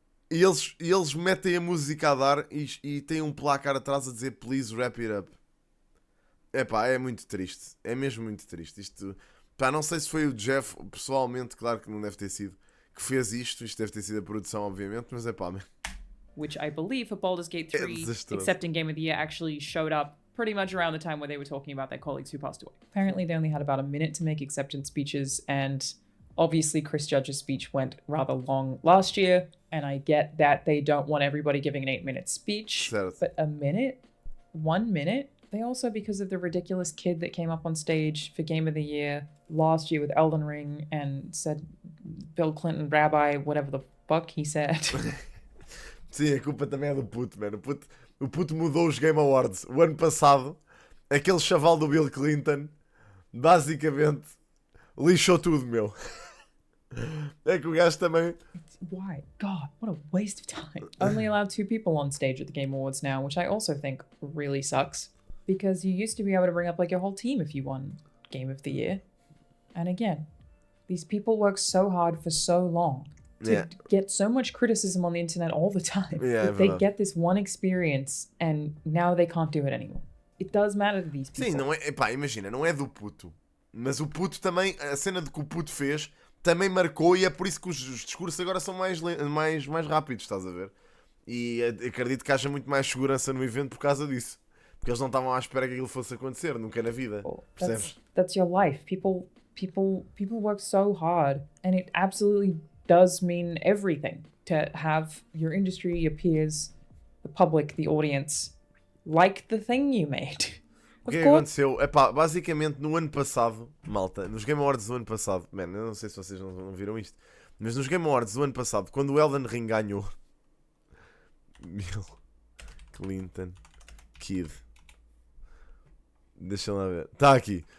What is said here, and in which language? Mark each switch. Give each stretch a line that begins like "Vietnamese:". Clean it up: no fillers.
Portuguese: E eles metem a música a dar e têm um placar atrás a dizer
English: please wrap it up.
Portuguese: É pá, é muito triste. É mesmo muito triste. Isto, pá, não sei se foi o Jeff, pessoalmente, claro que não deve ter sido, que fez isto. Isto deve ter sido a produção, obviamente, mas é pá,
English: Which I believe for Baldur's Gate 3,
Portuguese: desastroso.
English: accepting Game of the Year actually showed up pretty much around the time where they were talking about their colleagues who passed away. Apparently they only had about a minute to make acceptance speeches, and obviously Chris Judge's speech went rather long last year, and I get that they don't want everybody giving an 8-minute speech,
Portuguese: Certo.
English: but a minute? 1 minute? They also, because of the ridiculous kid that came up on stage for Game of the Year last year with Elden Ring and said Bill Clinton, rabbi, whatever the fuck he said.
Portuguese: Sim, a culpa também é do puto, mano. O puto mudou os Game Awards. O ano passado, aquele chaval do Bill Clinton, basicamente, lixou tudo, meu. É que o gajo também...
English: Why? God, what a waste of time. Only allowed 2 people on stage at the Game Awards now, which I also think really sucks. Because you used to be able to bring up like your whole team if you won Game of the Year. And again, these people work so hard for so long to get so much criticism on the internet all the time. That they get this one experience and now they can't do it anymore. It does matter to these people.
Portuguese: Sim, não é, pá, imagina, não é do puto. Mas o puto também, a cena de que o puto fez, também marcou e é por isso que os discursos agora são mais rápidos, estás a ver? E acredito que haja muito mais segurança no evento por causa disso. Porque eles não estavam à espera que aquilo fosse acontecer, nunca na vida. Percebes?
English: That's your life. People work so hard, and it absolutely does mean everything to have your industry, your peers, the public, the audience like the thing you made.
Portuguese: O que é que aconteceu? Epá, basicamente no ano passado, malta, nos Game Awards do ano passado, man, eu não sei se vocês não viram isto, mas nos Game Awards do ano passado, quando o Elden Ring ganhou, Bill Clinton Kid, deixa lá ver, está aqui.